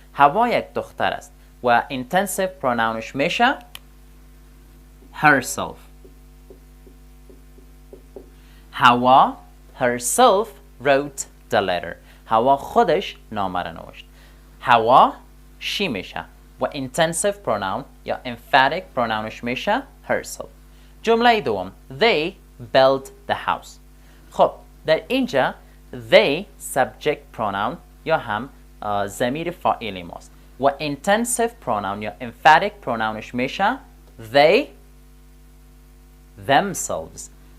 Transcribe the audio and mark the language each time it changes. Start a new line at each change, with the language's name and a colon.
Persian: هوا یک دختر است و intensive pronounش میشه herself.
English: هوا herself wrote the letter.
Persian: هوا خودش نامه را نوشت. هوا she میشه و intensive pronoun یا emphatic pronounش میشه herself. جمله دوم they built the house. خب در اینجا they subject pronoun یا هم ضمیر فاعلی ماست و intensive pronoun یا emphatic pronounش میشه they themselves.